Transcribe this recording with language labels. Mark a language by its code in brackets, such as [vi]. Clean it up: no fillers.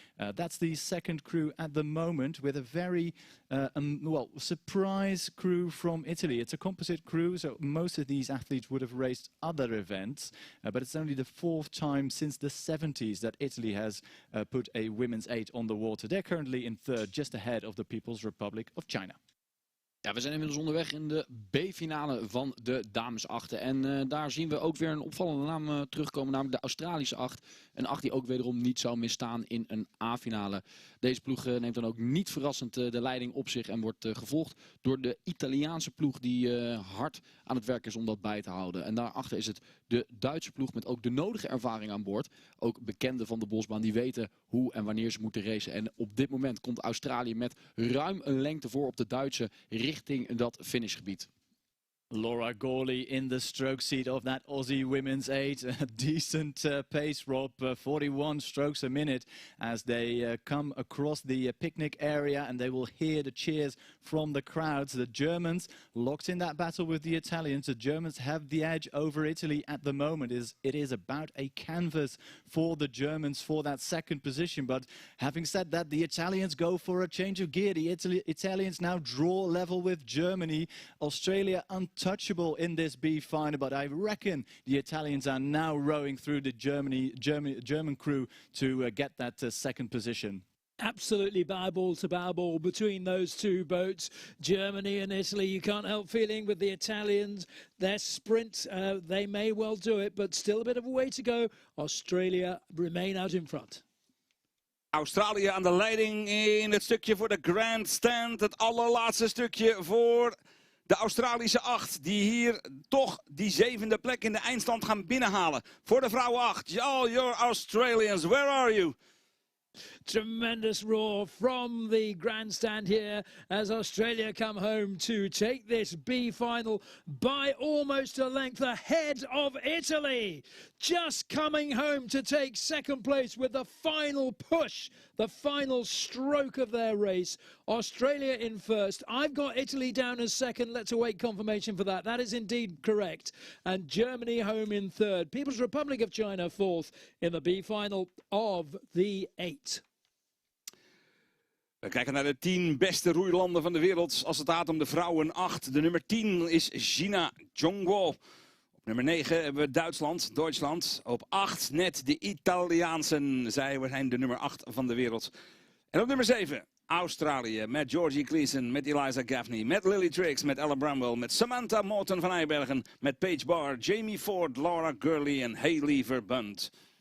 [en] That's the second crew at the moment, with a very surprise crew from Italy. It's a composite crew, so most of these athletes would have raced other events, but it's only the 4th time since the 70s that Italy has put a women's 8 on the water. They're currently in 3rd, just ahead of the People's Republic of China. [nl] Ja, we zijn inmiddels onderweg in de B-finale van de dames 8. En daar zien we ook weer een opvallende naam terugkomen, namelijk de Australische 8. Een 8 die ook wederom niet zou misstaan in een A-finale. Deze ploeg neemt dan ook niet verrassend de leiding op zich en wordt gevolgd door de Italiaanse ploeg die hard aan het werk is om dat bij te houden. En daarachter is het de Duitse ploeg met ook de nodige ervaring aan boord. Ook bekenden van de Bosbaan die weten hoe en wanneer ze moeten racen. En op dit moment komt Australië met ruim een lengte voor op de Duitse richting dat finishgebied. [en] Laura Gawley in the stroke seat of that Aussie women's 8. A decent pace, Rob, 41 strokes a minute as they come across the picnic area, and they will hear the cheers from the crowds. The Germans locked in that battle with the Italians. The Germans have the edge over Italy at the moment. It is about a canvas for the Germans for that second position. But having said that, the Italians go for a change of gear. The Italians now draw level with Germany. Australia untouchable in this B final, but I reckon the Italians are now rowing through the German crew to get that second position. Absolutely bow ball to bow ball between those two boats, Germany and Italy. You can't help feeling with the Italians, their sprint, they may well do it, but still a bit of a way to go. Australia remain out in front. [nl] Australië aan de leiding in het stukje voor de grandstand. Het allerlaatste stukje voor de Australische 8. Die hier toch die 7e plek in de eindstand gaan binnenhalen. Voor de vrouwen 8. [en] All your Australians, where are you? Tremendous roar from the grandstand here as Australia come home to take this B final by almost a length ahead of Italy. Just coming home to take second place with the final push, the final stroke of their race. Australia in first. I've got Italy down as second. Let's await confirmation for that. That is indeed correct. And Germany home in third. People's Republic of China fourth in the B final of the 8. [nl] We kijken naar de 10 beste roeilanden van de wereld als het gaat om de vrouwen 8. De nummer 10 is Gina Zhongguo. Op nummer 9 hebben we Duitsland. Op 8 net de Italiaansen. Zij zijn de nummer 8 van de wereld. En op nummer 7 Australië met Georgie Gleeson, met Eliza Gaffney, met Lily Triggs, met Ella Bramwell, met Samantha Morton van Eibergen, met Paige Barr, Jamie Ford, Laura Gurley en Hayley Verbund.